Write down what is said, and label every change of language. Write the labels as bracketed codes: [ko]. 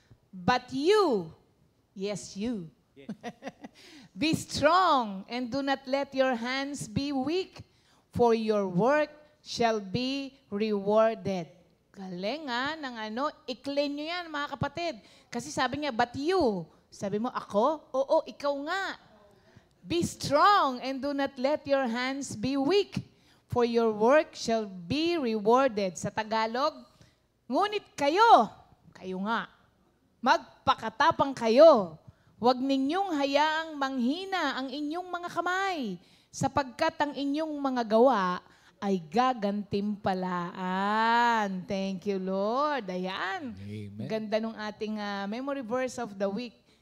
[en] But you, yes you, be strong and do not let your hands be weak, for your work shall be rewarded. [tl] Galing ng i-claim nyo yan, mga kapatid. Kasi sabi niya, [en] but you. [tl] Sabi mo, ako? Oo, ikaw nga. [en] Be strong and do not let your hands be weak, for your work shall be rewarded. [tl] Sa Tagalog, ngunit kayo Kayo nga. Magpakatapang kayo. Huwag ninyong hayaang manghina ang inyong mga kamay, sapagkat ang inyong mga gawa ay gagantimpalaan. [en] Thank you, Lord. Ayan. Amen. [tl] Ganda nung ating [en] memory verse of the week.